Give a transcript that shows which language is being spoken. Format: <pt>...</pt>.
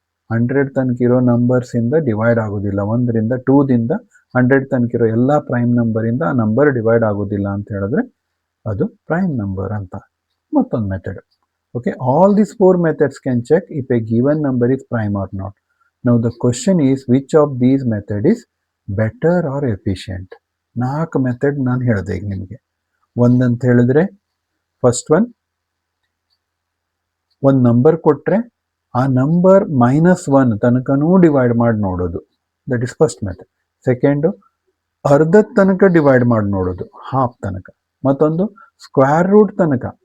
<kn>100 ತನಕ ಇರೋ ನಂಬರ್ಸ್ ಇಂದ ಡಿವೈಡ್ ಆಗೋದಿಲ್ಲ. 1ರಿಂದ 2ದಿಂದ 100 ತನಕ ಇರೋ ಎಲ್ಲ ಪ್ರೈಮ್ ನಂಬರಿಂದ ಆ ನಂಬರ್ ಡಿವೈಡ್ ಆಗೋದಿಲ್ಲ ಅಂತ ಹೇಳಿದ್ರೆ ಅದು ಪ್ರೈಮ್ ನಂಬರ್ ಅಂತ. ಮತ್ತೊಂದು method.</kn> <en>Okay, all these 4 methods can check if a given number is prime or not. Now the question is, which of these method is better or efficient?</en> <kn>4 method ನಾನು ಹೇಳಿದೆ ಈಗ ನಿಮಗೆ. ಒಂದಂತ ಹೇಳಿದ್ರೆ ಫಸ್ಟ್ ಒನ್, ಒಂದು number ಕೊಟ್ಟರೆ ಆ number -1 ತನಕನೂ divide ಮಾಡಿ ನೋಡೋದು,</kn> <en>That is first method.</en> <kn>Second, ಅರ್ಧದ ತನಕ ಡಿವೈಡ್ ಮಾಡಿ ನೋಡೋದು, ಹಾಫ್ ತನಕ. ಮತ್ತೊಂದು ಸ್ಕ್ವೇರ್ ರೂಟ್ ತನಕ</kn>